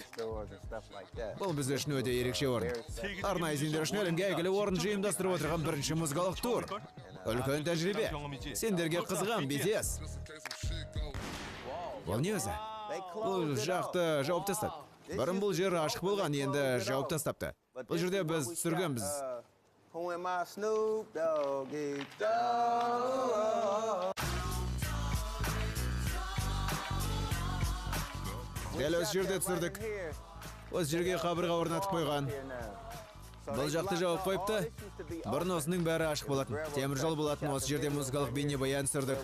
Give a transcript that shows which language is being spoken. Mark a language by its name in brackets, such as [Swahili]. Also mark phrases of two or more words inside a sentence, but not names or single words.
[Kazakh] Бұл біз үшін өте ерекше орын. Арнайы сендер үшін әлемге әйгілі орын жиымдастырып отырған бірінші музыкалық тур. Үлкен тәжірибе. Сендерге қызығам, BTS. Бұл не өзі? Бұл жақты жауып тастады. Бұрын бұл жер ашық болған, енді жауып тастапты. Бұл жерде біз түсіргенбіз. [English] Who am I, Snoop Doggy Dogg? [Kazakh] Дәл осы жерде түсірдік. Осы жерге қабырға орнатып қойған. Бұл жақты жауып қойыпты. Бұрын осының бәрі ашық болатын. Темір жол болатын, осы жерде музыкалық бейнебаян түсірдік.